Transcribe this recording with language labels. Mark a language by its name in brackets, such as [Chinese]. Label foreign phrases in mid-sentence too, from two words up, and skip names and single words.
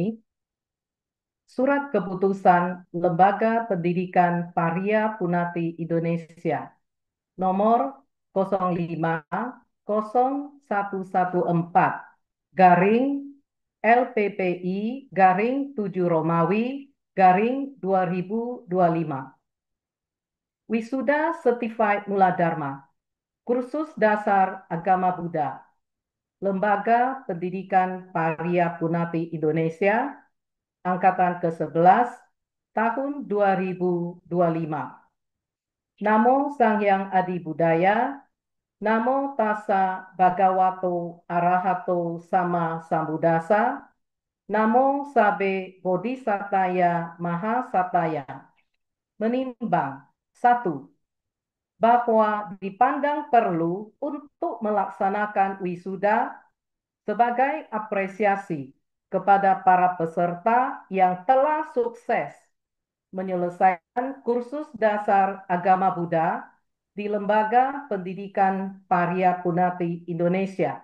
[Indonesian] Surat keputusan Lembaga Pendidikan Paryapunati Indonesia nomor 050114 garing LPPI garing 7 Romawi garing 2025. Wisuda Certified Mula Dharma, Kursus Dasar Agama Buddha, Lembaga Pendidikan Paryapunati Indonesia, Angkatan ke-11, tahun 2025. [Pali] Namo Sang Hyang Adi Budaya, Namo Tassa Bhagavato Arahato Sama Sambuddhasa, Namo Sabe Bodhisataya Mahasataya. [Indonesian] Menimbang, 1. Bahwa dipandang perlu untuk melaksanakan wisuda sebagai apresiasi kepada para peserta yang telah sukses menyelesaikan kursus dasar agama Buddha di Lembaga Pendidikan Parya Punati Indonesia.